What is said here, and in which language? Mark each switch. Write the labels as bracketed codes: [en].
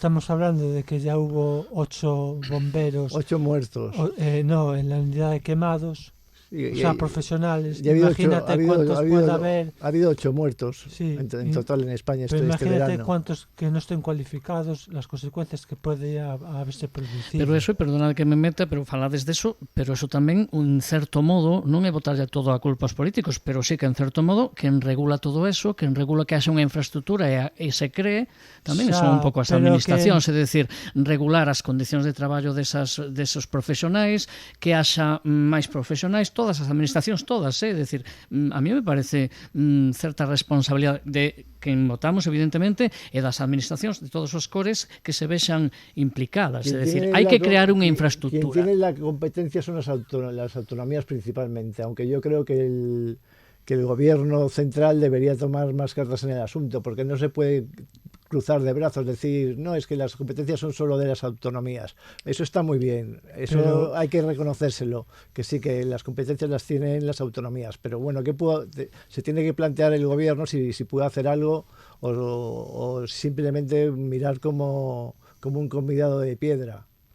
[es] Estamos hablando de que ya hubo 8 bomberos. 8 muertos. No, en la unidad de quemados. O sea, profesionales. Imagínate cuántos puede haber. Ha habido 8 muertos en total en España este verano. Imagínate cuántos que no estén cualificados, las consecuencias que puede haberse producido. [gl] Pero eso, perdonad que me meta, pero falades deso, pero eso tamén, en certo modo, non é botarlle todo a culpa aos políticos, pero sí que en certo modo, quen regula todo eso, quen regula que haxa unha infraestructura e se cree, tamén son un pouco as administracións, é dicir, regular as condicións de traballo desos profesionais, que haxa máis profesionais, todas as administracións, todas, é dicir, [es] a mí me parece [gl] certa responsabilidade de quen votamos, evidentemente, e das administracións de todos os cores que se vexan implicadas, é dicir, hai que crear unha infraestructura. [es] Quien tiene la competencia son las autonomías principalmente, aunque yo creo que el gobierno central debería tomar más cartas en el asunto, porque no se puede cruzar de brazos, decir, no, es que las competencias son solo de las autonomías. Eso está muy bien, eso hay que reconocérselo, que sí, que las competencias las tienen las autonomías, pero bueno, se tiene que plantear el gobierno si puede hacer algo o simplemente mirar como un convidado de piedra.